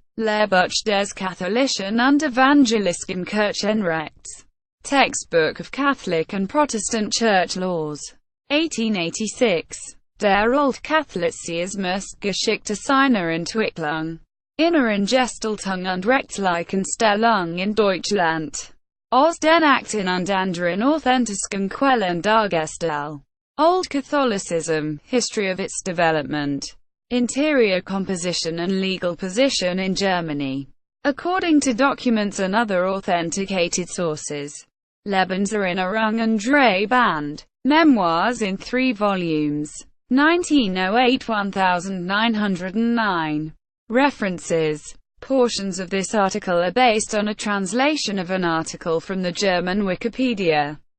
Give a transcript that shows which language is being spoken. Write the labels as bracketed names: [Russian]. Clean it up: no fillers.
[German] Lehrbuch des katholischen und evangelischen Kirchenrechts, [English] Textbook of Catholic and Protestant Church Laws, 1886. [German] Der Altkatholizismus, Geschichte seiner Entwicklung, Inneren Gestaltung und rechtlichen Stellung in Deutschland, aus den Akten und anderen authentischen Quellen dargestellt. [English] Old Catholicism, History of its Development, Interior Composition and Legal Position in Germany, according to documents and other authenticated sources. [German] Lebenserinnerung und Drehband, [English] Memoirs in 3 volumes, 1908–1909. References. Portions of this article are based on a translation of an article from the German Wikipedia.